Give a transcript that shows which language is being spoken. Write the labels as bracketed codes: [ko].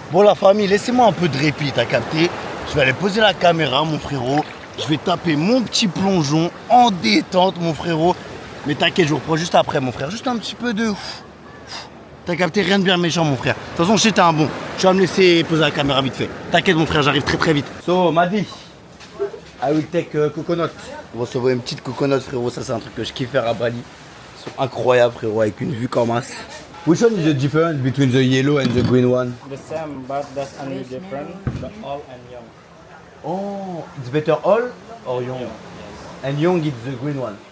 [fr] Bon la famille, laissez-moi un peu de répit, t'as capté. Je vais aller poser la caméra, mon frérot. Je vais taper mon petit plongeon en détente, mon frérot. Mais t'inquiète, je vous reprends juste après, mon frère. Juste un petit peu de... T'as capté, rien de bien méchant, mon frère. De toute façon, je sais t'es un bon. Tu vas me laisser poser la caméra vite fait. T'inquiète, mon frère, j'arrive très vite. [en] So, Madi, I will take coconut. [fr] Vous recevez une petite coconut, frérot. Ça, c'est un truc que je kiffe faire à Bali. Ils sont incroyables, frérot, avec une vue comme as. [en] Which one is the difference between the yellow and the green one? The same, but that's only different. The all and young. Oh, it's better all or young? Yes. And young is the green one.